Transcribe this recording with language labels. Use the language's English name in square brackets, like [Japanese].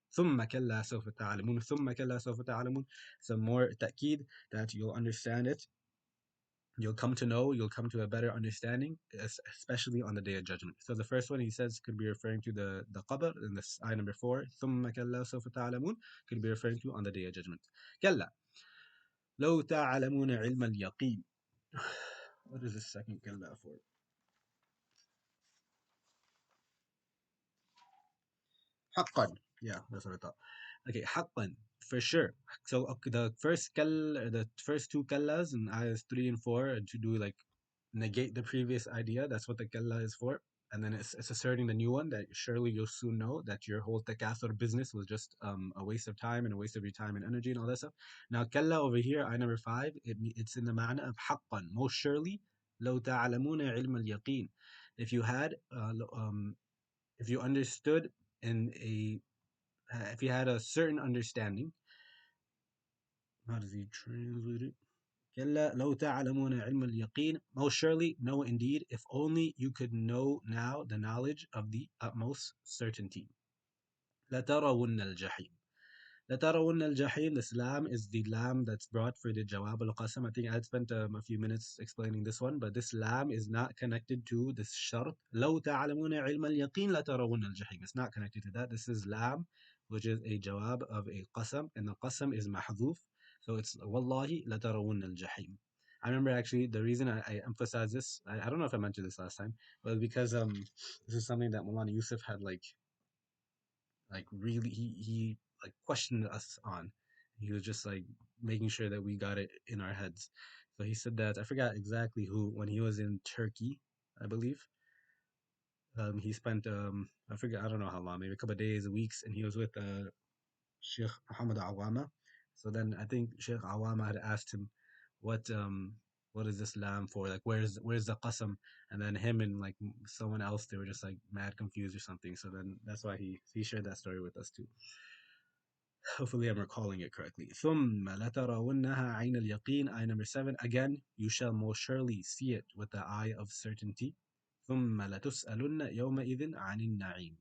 [Arabic] ثم كلا سوف تعلمون. ثم كلا سوف تعلمون. [English] Some more تأكيد that you'll understand it. You'll come to know, you'll come to a better understanding, especially on the day of judgment. So the first one he says could be referring to the qabr, and this ayah number 4, [Arabic] ثم كلا سوف تعلمون, [English] could be referring to on the day of judgment. [Arabic] كلا لو تعلمون علم اليقين. [English] What is the second كلا for? [Arabic] حقا. [English] Yeah, that's what I thought. Okay, حقا, for sure. So okay, the first two kallas in ayahs 3 and 4 to do like negate the previous idea. That's what the kalla is for. And then it's asserting the new one that surely you'll soon know that your whole takathur business was just a waste of time and a waste of your time and energy and all that stuff. Now, kalla over here, I number 5, it's in the ma'na of haqqan. Most surely, [Arabic] لو تعلمون علم اليقين. [English] If you had, if you understood in a, if you had a certain understanding, how does he translate it? [Arabic] كلا لو تعلمون علم اليقين. [English] Most surely, no indeed, if only you could know now the knowledge of the utmost certainty. [Arabic] لترون الجحيم. لترون الجحيم, [English] this lam is the lam that's brought for the Jawab al-Qasam. I think I had spent a few minutes explaining this one, but this lam is not connected to this shart. [Arabic] لو تعلمون علم اليقين لترون الجحيم. [English] It's not connected to that. This is lam, which is a Jawab of a Qasam, and the Qasam is mahdhuf. So it's Wallahi [Arabic] لترون الجحيم. [English] I remember actually the reason I emphasize this, I don't know if I mentioned this last time, but because this is something that Mulana Yusuf had like really he like questioned us on. He was just like making sure that we got it in our heads. So he said that I forgot exactly who when he was in Turkey, I believe. He spent I forget I don't know how long, maybe a couple of days, weeks, and he was with Sheikh Muhammad Awama. So then I think Sheikh Awama had asked him, what is this lamb for? Like where's the qasam? And then him and like someone else, they were just like mad confused or something. So then that's why he shared that story with us too. Hopefully I'm recalling it correctly. [Arabic] ثم لترونها عين اليقين, [English] eye number 7. Again, you shall most surely see it with the eye of certainty. [Arabic] ثم لتسألن يومئذ عن النعيم.